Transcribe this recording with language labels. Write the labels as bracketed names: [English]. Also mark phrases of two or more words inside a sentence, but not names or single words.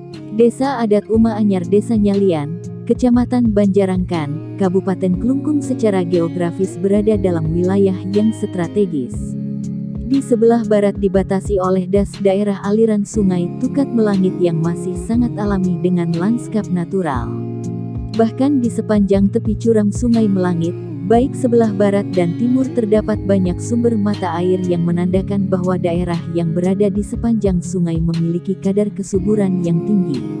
[Indonesian] Desa Adat Uma Anyar Desa Nyalian, Kecamatan Banjarangkan, Kabupaten Klungkung secara geografis berada dalam wilayah yang strategis. Di sebelah barat dibatasi oleh daerah aliran sungai Tukat Melangit yang masih sangat alami dengan lanskap natural. Bahkan di sepanjang tepi curam Sungai Melangit, baik sebelah barat dan timur terdapat banyak sumber mata air yang menandakan bahwa daerah yang berada di sepanjang sungai memiliki kadar kesuburan yang tinggi.